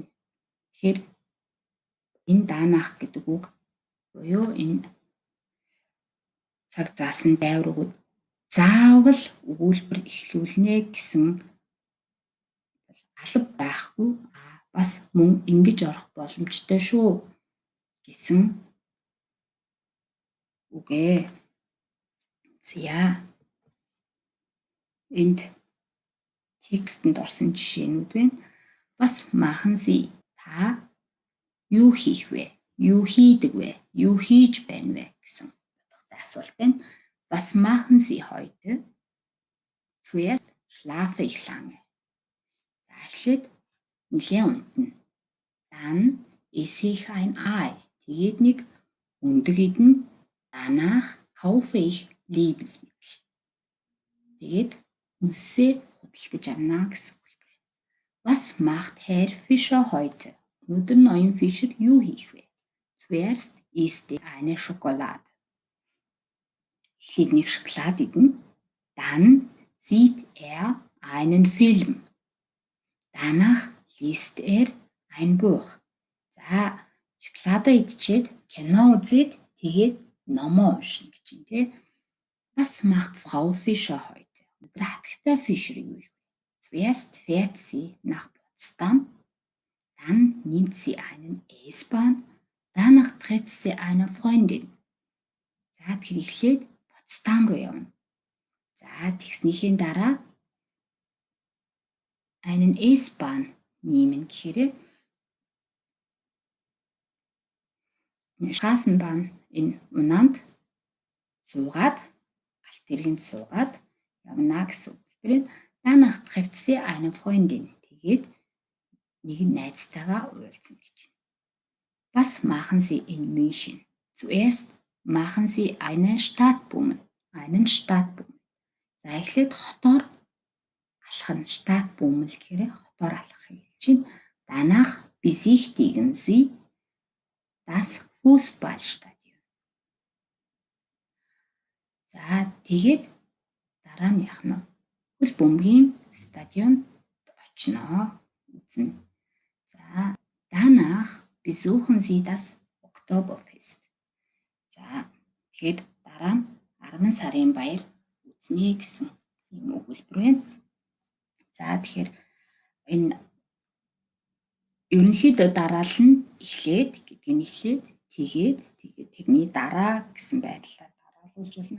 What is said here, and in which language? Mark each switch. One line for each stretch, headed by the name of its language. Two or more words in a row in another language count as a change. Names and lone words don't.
Mongolian: Тэгэхээр энэ данах гэдэг үг буюу энэ цаг заасан дайврууд заавал өгүүлбэр эхлүүлнэ гэсэн алба байхгүй. Бас мөн ингэж орох боломжтой шүү гэсэн үг ээ. За энд текстэнд орсон жишээнүүд байна.
German: Was machen Sie?
Mongolian: Та юу хийх вэ? Юу хийдэг вэ? Юу хийж байна вэ гэсэн утгатай асуулт байна.
German: Was machen Sie heute? Zuerst schlafe ich lange.
Mongolian: За эхлээд нэлээд унтна.
German: Dann esse ich ein Ei.
Mongolian: Тэгээд нэг өндөг идэн.
German: Danach kaufe ich Lebensmittel.
Mongolian: Тэгээд үнсээ худалдаж авна гэсэн үг байна.
German: Was macht Herr Fischer heute?
Mongolian: Өнөөдөр ноён Fischer юу хийх вэ?
German: Zuerst isst er eine Schokolade.
Mongolian: Эхлээд нэг шоколад идэнэ.
German: Dann sieht er einen Film. Danach liest er ein Buch.
Mongolian: За шоколадаа идчихэд кино үзээд тэгээд номоо уншина гэж юм тий.
German: Was macht Frau Fischer heute?
Mongolian: Өнөөдөр хатагтай Fischer юу их вэ?
German: Zuerst fährt sie nach Potsdam. Dann nimmt sie einen S-Bahn. Danach trifft sie eine Freundin.
Mongolian: За тэр эхлээд Potsdam руу явна. За тэгснийхээ дараа
German: einen S-Bahn nehmen
Mongolian: гэхээр Straßenbahn энэ унаанд суугаад галт тэргэнд суугаад явна гэсэн үг.
German: Danach trifft sie eine Freundin.
Mongolian: Тэгээд нэг найзтайгаа уулзна гэж.
German: Was machen Sie in München? Zuerst machen Sie einen Stadtbummel.
Mongolian: За эхлээд хотоор алхах нь Stadtbummel гэхээр хотоор алхахыг хэлж байна.
German: Danach besichtigen Sie das Fußballstadion.
Mongolian: За тэгээд дараа нь яах нь хөл бөмбөгийн стадионд очно үзнэ.
German: За danach besuchen Sie das Oktoberfest.
Mongolian: За тэгэхээр дараа нь 10 сарын баяр үзнэ гэсэн юм өгүүлбэр байна. За тэгэхээр энэ ерөнхийдөө дараал нь эхлээд гэдгийг нь эхлээд тэгээд тэрний дараа гэсэн байдлаар дараалуулж болно.